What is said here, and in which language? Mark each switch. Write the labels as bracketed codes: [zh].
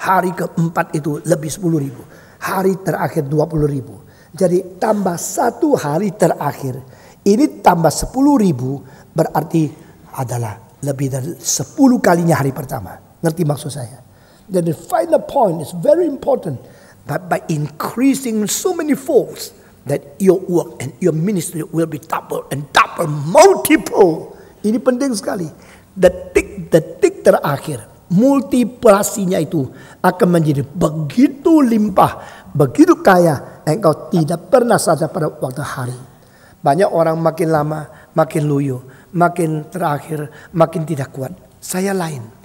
[id] Hari keempat itu lebih 10.000. Hari terakhir 20.000. Jadi tambah 1 hari terakhir. Ini tambah 10.000 berarti adalah lebih dari 10 kalinya hari pertama. Ngerti maksud saya? Jadi [en] the final point is very important. but by increasing so many folds that your work and your ministry will be double and double, multiple. [id] Ini penting sekali. Detik-detik terakhir, multiplikasinya itu akan menjadi begitu limpah, begitu kaya, engkau tidak pernah sadar pada waktu hari. Banyak orang makin lama, makin loyo, makin terakhir, makin tidak kuat. Saya lain.